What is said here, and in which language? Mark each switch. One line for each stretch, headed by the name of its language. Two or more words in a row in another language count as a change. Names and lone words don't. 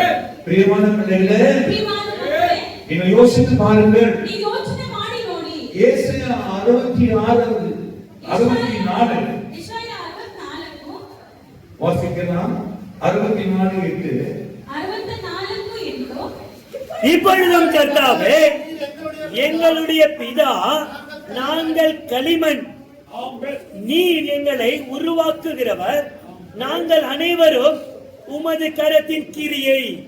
Tamil: பிரியமான பிள்ளைகளே,
Kannada: ಪ್ರಿಯವಾದ ಮಕ್ಕಳೇ,
Tamil: நீங்கள் யோசித்து பாருங்கள்.
Kannada: ನೀವು ಯೋಚನೆ ಮಾಡಿ ನೋಡಿ.
Tamil: ஏசாயா 64
Kannada: ಯೆಶಾಯ 64
Tamil: வாசிக்கலாம். 64:8. 64:8 இப்பொழுதும் கர்த்தாவே, எங்களுடைய பிதா நாங்கள் களிமண், நீர் எங்களை உருவாக்குகிறவர், நாங்கள் அனைவரும் உமது கரத்தின் கிரியை.